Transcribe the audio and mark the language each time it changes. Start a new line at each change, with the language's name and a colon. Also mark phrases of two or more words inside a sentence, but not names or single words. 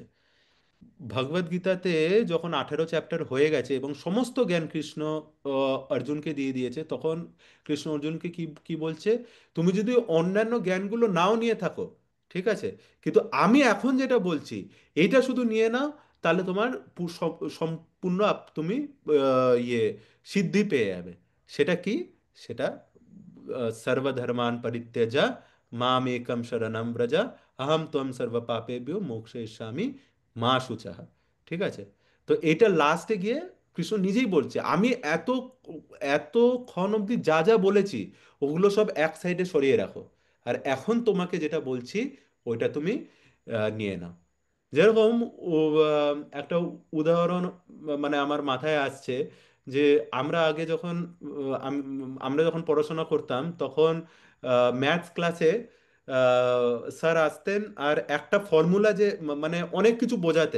Bangla: ভগবদ গীতাতে যখন 18 চ্যাপ্টার হয়ে গেছে এবং সমস্ত জ্ঞান কৃষ্ণ অর্জুনকে দিয়ে দিয়েছে, তখন কৃষ্ণ অর্জুনকে কি কি বলছে, তুমি যদি অন্যান্য জ্ঞানগুলো নাও নিয়ে থাকো, ঠিক আছে, কিন্তু আমি এখন যেটা বলছি এইটা শুধু নিয়ে নাও, তাহলে তোমার সম্পূর্ণ তুমি ইয়ে সিদ্ধি পেয়ে যাবে। সেটা কি? সেটা
Sanskrit: সর্বধর্মান পরিত্যজা মাম একম শরণম ব্রজ, আহম ত্বম সর্ব পাপেভ্যো মোক্ষয়িষ্যামি মা শুচাহা।
Bangla: ঠিক আছে? তো এটা লাস্টে গিয়ে কৃষ্ণ নিজেই বলছে, আমি এতক্ষণ অবধি যা যা বলেছি ওগুলো সব এক সাইডে সরিয়ে রাখো, আর এখন তোমাকে যেটা বলছি ওইটা তুমি নিয়ে নাও। যেরকম ও, একটা উদাহরণ মানে আমার মাথায় আসছে, যে আমরা আগে যখন আমরা যখন পড়াশোনা করতাম তখন
English: maths class
Bangla: স্যার আসতেন আর একটা ফর্মুলা যে মানে অনেক কিছু বোঝাতেন।